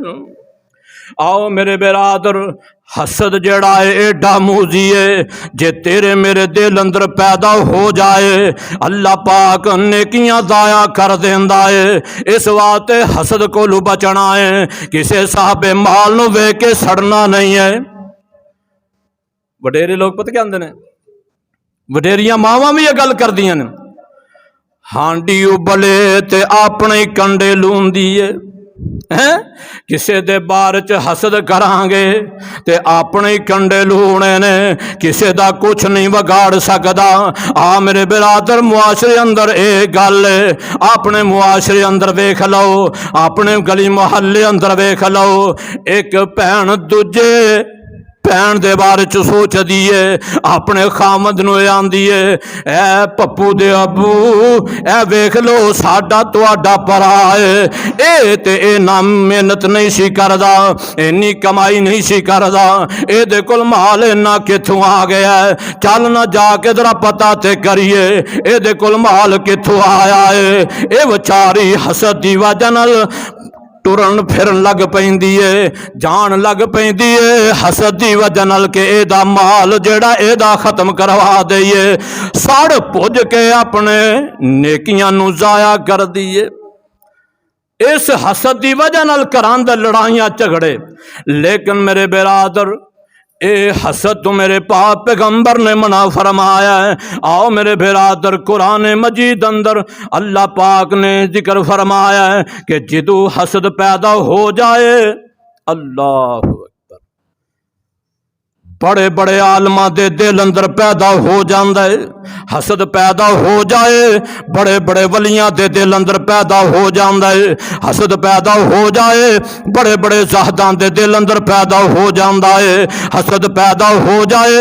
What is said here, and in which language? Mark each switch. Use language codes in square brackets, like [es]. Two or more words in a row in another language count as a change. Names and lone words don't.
[pa] آؤ میرے برادر، حسد جڑا ہے ایڈا موزی ہے، جے تیرے میرے دل اندر پیدا ہو جائے اللہ پاک نیکیاں ضائع کر دیندا ہے۔ اس واسطے حسد کو بچنا ہے، کسے صاحب مال نو ویکھ کے سڑنا نہیں ہے۔ وڈیرے لوگ پتہ کیا اندے نے، وڈیریاں ماواں بھی یہ گل کردیاں نے، ہانڈی ابلے تے اپنے کنڈے لوندی ہے۔ کسے دے بارے چ حسد کران گے تے اپنے کنڈے لونے نے، کسے دا کچھ نہیں بگاڑ سکدا۔ میرے برادر معاشرے اندر اے گل ہے، اپنے معاشرے اندر ویکھ لو، اپنے گلی محلے اندر ویکھ لو، ایک بہن دوجے بہن دے بارے چ سوچ دیئے، اپنے خامد نو آندی ہے، اے پپو دے ابو اے ویکھ لو ساڈا تواڈا پرا ہے، اے تے اے نام محنت نہیں سی کردا، اینی کمائی نہیں سی کردا، اے دے کول مال اینا کتھوں آ گیا ہے، چل نہ جا کے ذرا پتہ تے کریے اے دے کول مال کتھوں آیا ہے۔ اے وچاری حسد دی وجہ نال ٹرن پھرن لگ پیندی ہے، جان لگ پیندی ہے، حسد دی وجہ نال کہ اے دا مال جڑا اے دا ختم کروا دئیے، سڑ پج کے اپنے نیکیاں نو ضائع کر دیئے۔ اس حسد دی وجہ نال گھراں دے لڑائیاں جھگڑے، لیکن میرے برادر اے حسد تو میرے پاک پیغمبر نے منع فرمایا ہے۔ آؤ میرے برادر، قرآن مجید اندر اللہ پاک نے ذکر فرمایا ہے کہ جدو حسد پیدا ہو جائے، اللہ اکبر، بڑے بڑے عالماں دے دل اندر پیدا ہو جاندا ہے، حسد پیدا ہو جائے، بڑے بڑے ولیاں دے دل اندر پیدا ہو جاندا ہے، حسد پیدا ہو جائے، بڑے بڑے زاہداں دے دل اندر پیدا ہو جاندا ہے، حسد پیدا ہو جائے۔